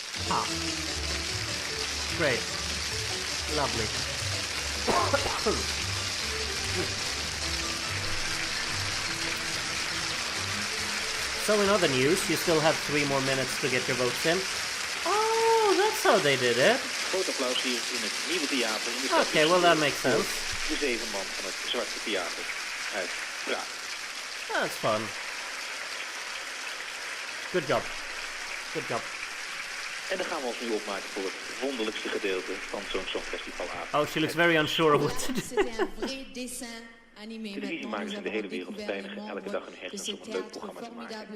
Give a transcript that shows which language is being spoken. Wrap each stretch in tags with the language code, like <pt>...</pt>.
<en>Ah. Great. Lovely. So in other news, you still have 3 more minutes to get your votes in. Oh, that's how they did it.</en> <nl>Groot applaus hier in het nieuwe theater in de stad.</nl> <en>Okay, well that makes sense.</en> <nl>De 7 man van het Zwarte Theater uit Praag.</nl> <en>That's fun. Good job. Good job.</en> <nl>En dan gaan we ons nu opmaken voor het wonderlijkste gedeelte van zo'n songfestivalavond.</nl> <en>Oh, she looks very unsure of what to do.</en> <nl>Televisiemakers in de hele wereld pijnigen elke dag hun hersens om een leuk programma te maken.</nl>